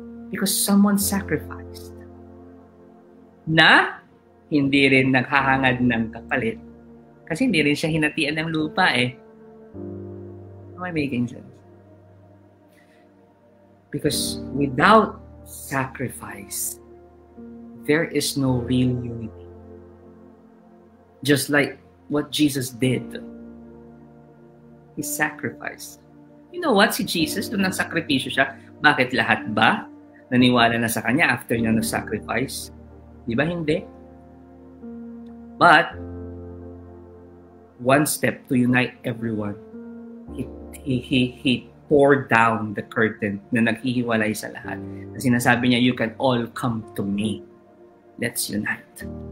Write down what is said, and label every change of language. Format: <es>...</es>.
<en>Because someone sacrificed.</en> <tl>Na hindi rin naghahangad ng kapalit. Kasi hindi rin siya hinatian ng lupa eh.</tl> <en>Am I making sense? Because without sacrifice, there is no real unity. Just like what Jesus did. He sacrificed. You know what?</en> <tl>Si Jesus, doon nagsakripisyo siya. Bakit lahat ba naniwala na sa kanya after niya nag-sacrifice? Di ba hindi?</tl> <en>But, one step to unite everyone. He poured down the curtain</en> <tl>na naghihiwalay sa lahat. Na sinasabi niya,</tl> <en>you can all come to me. Let's unite.</en>